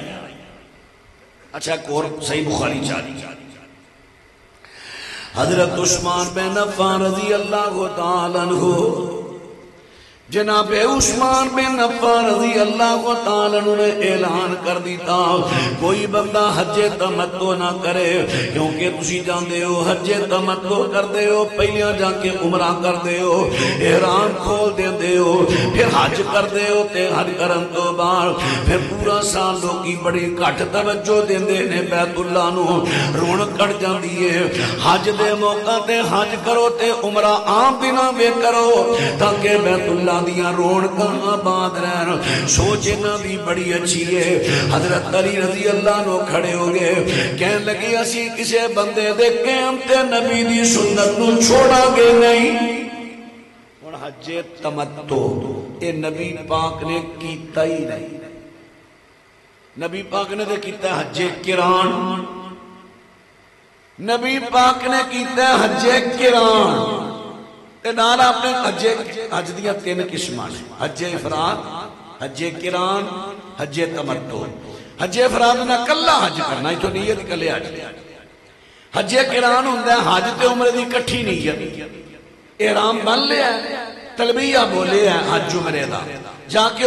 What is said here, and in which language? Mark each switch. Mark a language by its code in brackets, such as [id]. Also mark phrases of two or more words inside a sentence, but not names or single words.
[ur] اچھا ایک اور صحیح بخاری چاہیے، حضرت عثمان بن عفان [ar] رضی اللہ تعالی عنہ، [ur] جناب عثمان بن عفان [ar] رضی اللہ تعالی عنہ [pa] نے اعلان کر دیتا کوئی بندہ حج تمتع نہ کرے، کیونکہ تسی جاندے ہو حج تمتع کردے ہو، پہلیاں جا کے عمرہ کردے ہو، احرام کھول دیندے ہو، پھر حج کردے ہو تے حج کرن تو بعد پھر پورا سال لوگی بڑی گھٹ توجہ دیندے نے بیت اللہ نو، رونق کٹ جاندی ہے۔ حج دے موقع تے حج کرو تے عمرہ عام دناں وے کرو تاکہ بیت اللہ دیاں رونقاں آباد رہن، سوچ انہاں دی بڑی اچھی ہے۔ حضرت علی [ar] رضی اللہ عنہ [pa] کھڑے ہو گئے، کہنے لگے اسی کسے بندے دے قیام تے نبی دی سنت نو چھوڑا گے نہیں۔ ہن حج تمتع اے نبی پاک نے کیتا ہی نہیں، نبی پاک نے تے کیتا ہے حج قران، نبی پاک نے کیتا ہے حج قران تے نال اپنے حج دیاں تین قسماں نے، حج افراد، حج قران، حج تمتع۔ حج افراد نہ کلا حج کرنا، ایتھوں نیت کلے حج، حج قران ہوندا ہے حج تے عمرے دی اکٹھی نیت، احرام بن لیا تلبیہ بولے ہے حج عمرے دا، جا کے